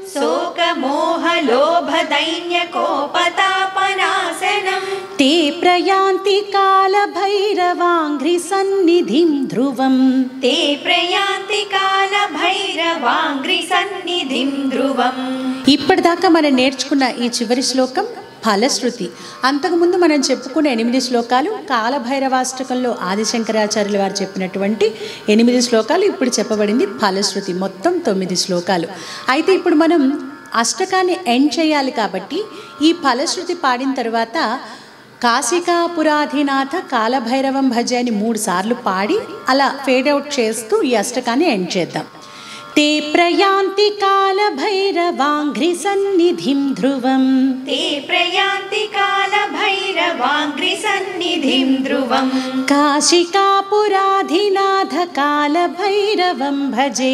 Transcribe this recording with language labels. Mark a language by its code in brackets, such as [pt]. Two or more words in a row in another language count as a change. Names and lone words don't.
[sa] शोकमोहलोभदैन्यकोपतापनाशनं ते प्रयान्ति कालभैरवाङ्घ्रि सन्निधिं ध्रुवम् ते प्रयान्ति कालभैरवाङ्घ्रि सन्निधिं ध्रुवम् [te] ఇప్పటిదాకా మనం నేర్చుకున్న ఈ చివరి శ్లోకం ఫలశ్రుతి. అంతకుముందు మనం చెప్పుకున్న 8 శ్లోకాలు కాలభైరవాష్టకంలో ఆదిశంకరాచార్యుల వారు చెప్పినటువంటి 8 శ్లోకాలు ఇప్పుడు చెప్పబడింది ఫలశ్రుతి. మొత్తం 9 శ్లోకాలు. అయితే ఇప్పుడు మనం అష్టకాన్ని ఎండ్ చేయాలి కాబట్టి ఈ ఫలశ్రుతి పాడిన తర్వాత [sa] काशिकापुराधिनाथ कालभैरवं भज [te] అని 3 సార్లు పాడి అలా [en] fade out [te] చేస్తూ ఈ అష్టకాన్ని ఎండ్ చేద్దాం. [sa] ते प्रयान्ति कालभैरवाङ्घ्रि सन्निधिं ध्रुवम् ते प्रयान्ति कालभैरवाङ्घ्रि भैरवाङ्घ्रिसन्निधिं ध्रुवम् काशिकापुराधिनाथ कालभैरवं भजे